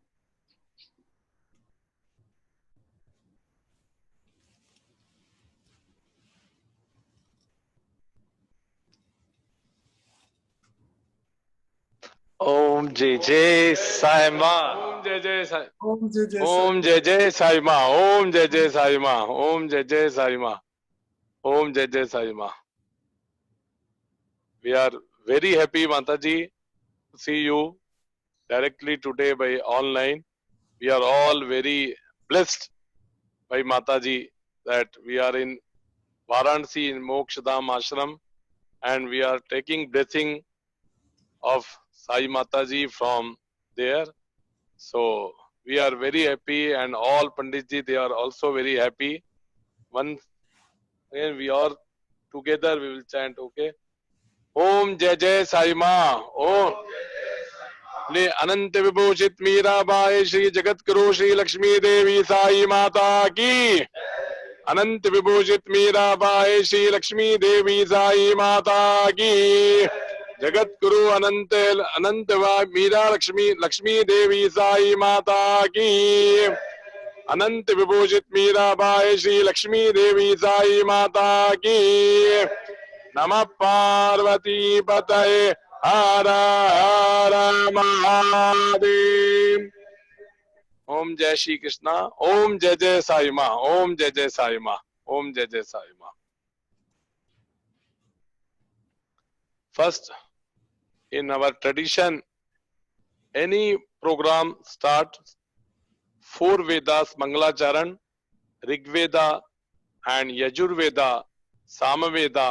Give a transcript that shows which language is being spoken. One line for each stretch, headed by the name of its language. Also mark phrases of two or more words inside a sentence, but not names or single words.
Hindi: ओम जेजे साईमा. ओम जय जय साई. ओम जय जय ओम जय जय साई मा। ओम जय जय साई मा। ओम जय जय साई मा. Om Jai Jai Sai Ma. ओम जय जय साई मा.
English: We are very happy, Mataji, to see you directly today by online. We are all very blessed by Mataji that we are in Varanasi in Mokshadam Ashram and we are taking blessing of Sai Mataji from there. So we are very happy and all Panditji, they are also very happy. Once again we are together, we will chant, okay?
Hindi: ओम जय जय साई मा. Om ने अनंत विभूषित मीराबाई श्री जगत गुरु श्री लक्ष्मी देवी साई माता की अनंत विभूषित मीराबाई श्री लक्ष्मी देवी साई माता की जगत गुरु अनंत अनंत मीरा लक्ष्मी देवी साई माता की अनंत विभूषित मीराबाई श्री लक्ष्मी देवी साई माता की
Sanskrit: नमः पार्वती पतये
Hindi: हर हर महादेव। ओम जय श्री कृष्णा। ओम जय जय साई माँ। ओम जय जय साई माँ। ओम जय जय साई माँ।
English: First, in our tradition, any program starts 4 Vedas, Mangalacharan, Rig Veda and Yajur Veda, Samaveda.